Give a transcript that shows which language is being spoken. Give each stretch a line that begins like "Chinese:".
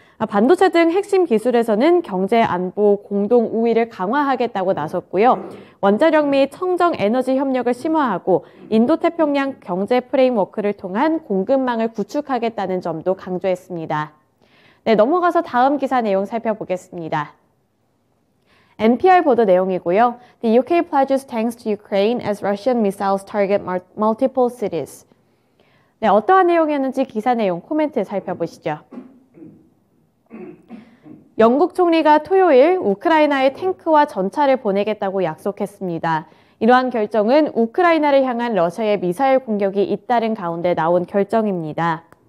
Korean: 반도체 등 핵심 기술에서는 경제 안보 공동 우위를 강화하겠다고 나섰고요. 원자력 및 청정 에너지 협력을 심화하고 인도태평양 경제 프레임워크를 통한 공급망을 구축하겠다는 점도 강조했습니다. 네, 넘어가서 다음 기사 내용 살펴보겠습니다. NPR 보도 내용이고요.
English: The UK pledges tanks to Ukraine as Russian missiles target multiple cities.
Korean: 네, 어떠한 내용이었는지 기사 내용 코멘트 살펴보시죠. 영국 총리가 토요일 우크라이나에 탱크와 전차를 보내겠다고 약속했습니다. 이러한 결정은 우크라이나를 향한 러시아의 미사일 공격이 잇따른 가운데 나온 결정입니다.